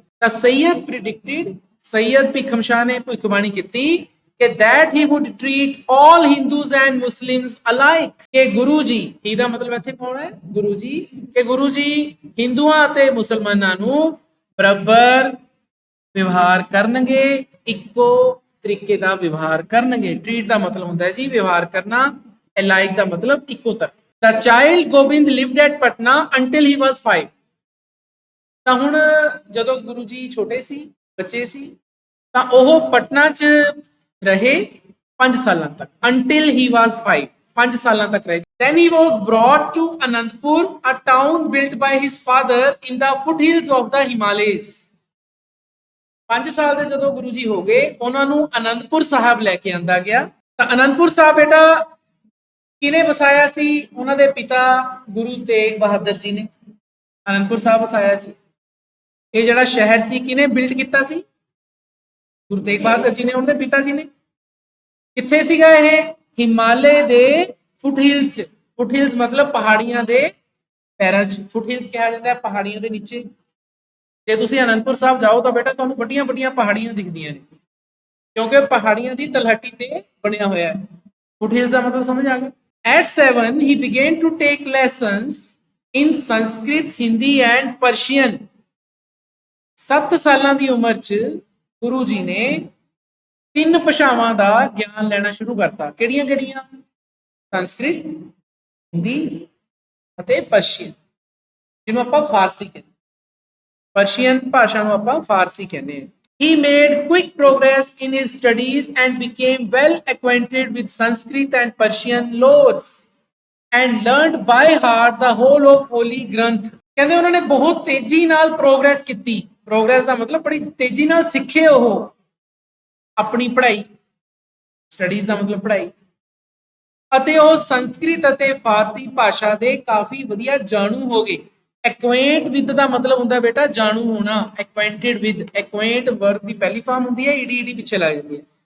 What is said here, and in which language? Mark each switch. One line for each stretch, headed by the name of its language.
Punjabi: ਤਾਂ ਸੈਯਦ ਪ੍ਰਿਡਿਕਟਡ, ਸੈਯਦ ਭੀਖਮ ਸ਼ਾਹ ਨੇ ਭਵਿੱਖਬਾਣੀ ਕੀਤੀ ਕਿ
English: that he would treat all Hindus and Muslims alike,
Punjabi: ਕਿ ਗੁਰੂ ਜੀ, ਹੀ ਦਾ ਮਤਲਬ ਇੱਥੇ ਕੌਣ ਹੈ? ਗੁਰੂ ਜੀ, ਕਿ ਗੁਰੂ ਜੀ ਹਿੰਦੂਆਂ ਅਤੇ ਮੁਸਲਮਾਨਾਂ ਨੂੰ ਬਰਾਬਰ ਵਿਵਹਾਰ ਕਰਨਗੇ, ਇੱਕੋ ਤਰੀਕੇ ਦਾ ਵਿਵਹਾਰ ਕਰਨਗੇ। ਟ੍ਰੀਟ ਦਾ ਮਤਲਬ ਹੁੰਦਾ ਹੈ ਜੀ ਵਿਵਹਾਰ ਕਰਨਾ, ਅਲਾਈਕ ਦਾ ਮਤਲਬ ਇੱਕੋ ਤਰ੍ਹਾਂ।
English: The child Gobind lived at Patna until he was 5।
Punjabi: ਤਾਂ ਹੁਣ ਜਦੋਂ ਗੁਰੂ ਜੀ ਛੋਟੇ ਸੀ, ਬੱਚੇ ਸੀ, ਤਾਂ ਉਹ ਪਟਨਾ 'ਚ ਰਹੇ 5 ਸਾਲਾਂ ਤੱਕ।
English: until he was 5,
Punjabi: 5 ਸਾਲਾਂ ਤੱਕ ਰਹੇ।
English: then he was brought to Anandpur, a town built by his father in the foothills of the Himalayas।
Punjabi: 5 ਸਾਲ ਦੇ ਜਦੋਂ ਗੁਰੂ ਜੀ ਹੋ ਗਏ, ਉਹਨਾਂ ਨੂੰ ਅਨੰਦਪੁਰ ਸਾਹਿਬ ਲੈ ਕੇ ਆਂਦਾ ਗਿਆ। ਤਾਂ ਅਨੰਦਪੁਰ ਸਾਹਿਬ ਬੇਟਾ ਕਿਹਨੇ ਵਸਾਇਆ ਸੀ? ਉਹਨਾਂ ਦੇ ਪਿਤਾ ਗੁਰੂ ਤੇਗ ਬਹਾਦਰ ਜੀ ਨੇ ਅਨੰਦਪੁਰ ਸਾਹਿਬ ਵਸਾਇਆ ਸੀ। ਇਹ ਜਿਹੜਾ ਸ਼ਹਿਰ ਸੀ ਕਿਹਨੇ ਬਿਲਡ ਕੀਤਾ ਸੀ? ਗੁਰੂ ਤੇਗ ਬਹਾਦਰ ਜੀ ਨੇ, ਉਹਨਾਂ ਦੇ ਪਿਤਾ ਜੀ ਨੇ। ਕਿੱਥੇ ਸੀਗਾ ਇਹ? ਹਿਮਾਲय ਦੇ ਫੁੱਟਹਿਲਸ। ਫੁੱਟਹਿਲਸ ਮਤਲਬ ਪਹਾੜੀਆਂ ਦੇ ਪੈਰਾਂ 'ਚ, ਫੁੱਟਹਿਲਸ ਕਿਹਾ ਜਾਂਦਾ ਹੈ ਪਹਾੜੀਆਂ ਦੇ ਨੀਚੇ। ਜੇ ਤੁਸੀਂ ਅਨੰਦਪੁਰ ਸਾਹਿਬ ਜਾਓ ਤਾਂ ਬੇਟਾ ਤੁਹਾਨੂੰ ਵੱਡੀਆਂ ਵੱਡੀਆਂ ਪਹਾੜੀਆਂ ਦਿਖਦੀਆਂ ਨੇ, ਕਿਉਂਕਿ ਪਹਾੜੀਆਂ ਦੀ ਤਲਹਟੀ ਤੇ ਬਣਿਆ ਹੋਇਆ ਹੈ। ਫੁੱਟਹਿਲਸ ਦਾ ਮਤਲਬ ਸਮਝ ਆ ਗਿਆ।
English: At 7 he began to take lessons in Sanskrit, Hindi and Persian।
Punjabi: 7 ਸਾਲਾਂ ਦੀ ਉਮਰ 'ਚ ਗੁਰੂ ਜੀ ਨੇ 3 ਭਾਸ਼ਾਵਾਂ ਦਾ ਗਿਆਨ ਲੈਣਾ ਸ਼ੁਰੂ ਕਰਤਾ। ਕਿਹੜੀਆਂ ਕਿਹੜੀਆਂ? ਸੰਸਕ੍ਰਿਤ, ਹਿੰਦੀ ਅਤੇ ਪਰਸ਼ੀਅਨ, ਜਿਹਨੂੰ ਆਪਾਂ ਫਾਰਸੀ ਕਹਿੰਦੇ। ਪਰਸ਼ੀਅਨ ਭਾਸ਼ਾ ਨੂੰ ਆਪਾਂ ਫਾਰਸੀ ਕਹਿੰਦੇ ਹਾਂ।
English: He made quick progress in his studies and became well acquainted with Sanskrit and Persian lores and learned by heart the whole of Holy Granth।
Punjabi: ਕਹਿੰਦੇ ਉਹਨਾਂ ਨੇ ਬਹੁਤ ਤੇਜ਼ੀ ਨਾਲ ਪ੍ਰੋਗਰੈਸ ਕੀਤੀ। ਪ੍ਰੋਗਰੈਸ ਦਾ ਮਤਲਬ ਬੜੀ ਤੇਜ਼ੀ ਨਾਲ ਸਿੱਖੇ ਉਹ ਆਪਣੀ ਪੜ੍ਹਾਈ। ਸਟੱਡੀਜ਼ ਦਾ ਮਤਲਬ ਪੜ੍ਹਾਈ, ਅਤੇ ਉਹ ਸੰਸਕ੍ਰਿਤ ਅਤੇ ਫਾਰਸੀ ਭਾਸ਼ਾ ਦੇ ਕਾਫੀ ਵਧੀਆ ਜਾਣੂ ਹੋ ਗਏ। ਐਕੁਆਇੰਟ ਵਿਦ ਦਾ ਮਤਲਬ ਹੁੰਦਾ ਬੇਟਾ ਜਾਣੂ ਹੋਣਾ, ਐਕੁਆਇੰਟਡ ਵਿਦ, ਐਕੁਆਇੰਟ ਵਰਬ ਦੀ ਪਹਿਲੀ ਫਾਰਮ ਹੁੰਦੀ ਹੈ, ਈਡੀ ਪਿੱਛੇ ਲੱਗ ਜਾਂਦੀ ਹੈ।